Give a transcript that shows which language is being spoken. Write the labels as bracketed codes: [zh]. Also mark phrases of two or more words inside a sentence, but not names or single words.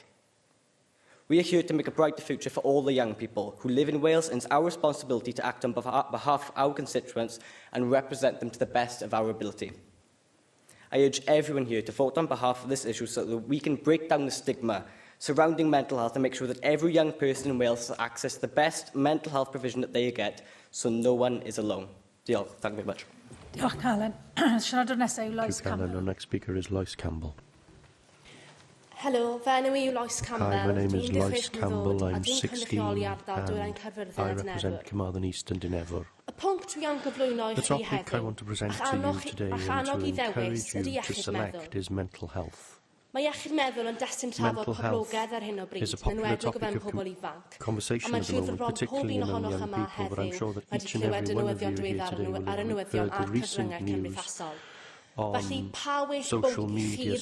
[en] We are here to make a brighter future for all the young people who live in Wales, and it's our responsibility to act on behalf of our constituents and represent them to the best of our ability. I urge everyone here to vote on behalf of this issue so that we can break down the stigma surrounding mental health and make sure that every young person in Wales has access to the best mental health provision that they get, so no one is alone. Diolch. Thank you very much. [cy] Diolch, Colin. Siaradwr nesaf yw Lois Cameron. Campbell. [en] Our next speaker is Lois Campbell. [cy] Hello, fy enw i yw Lois Campbell. [en] Hi, my name is Lois Campbell. I'm 16 and I represent Carmarthen East and Dinefwr. The topic I want to present to you today and to encourage you to select is mental health. Mental health is a popular topic of conversation at the moment, particularly among young people, but I'm sure that each and every one of you here today will have heard the recent news on social media.